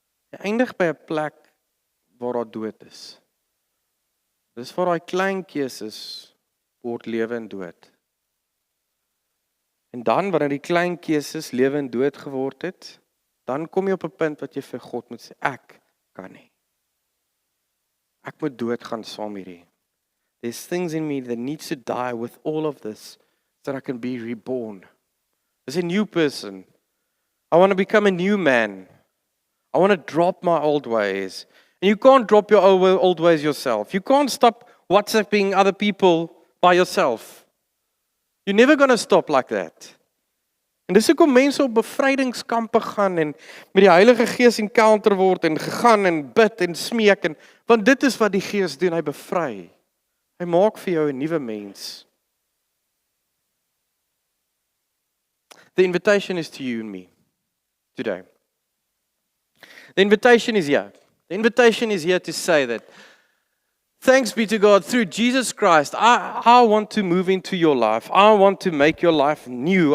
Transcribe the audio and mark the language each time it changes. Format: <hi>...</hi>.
<af>Jy eindig by 'n plek waar daar dood is. Dis waar daai klein keuses word lewe en dood. En dan wanneer die klein keuses lewe en dood geword het, dan kom jy op 'n punt wat jy vir God moet sê, ek kan nie. Ek moet doodgaan saam hierdie.</af> <en>There's things in me that needs to die with all of this so that I can be reborn. As a new person. I want to become a new man. I want to drop my old ways. And you can't drop your old ways yourself. You can't stop WhatsApping other people by yourself. You're never going to stop like that.</en> <af>En dis hoekom mense op bevrydingskampe gaan en met die Heilige Gees encounter word en gegaan en bid en smeek en want dit is wat die Gees doen, hy bevry. Hy maak vir jou 'n nuwe mens.</af> <en>The invitation is to you and me today. The invitation is here. The invitation is here to say that thanks be to God through Jesus Christ. I want to move into your life. I want to make your life new.</en>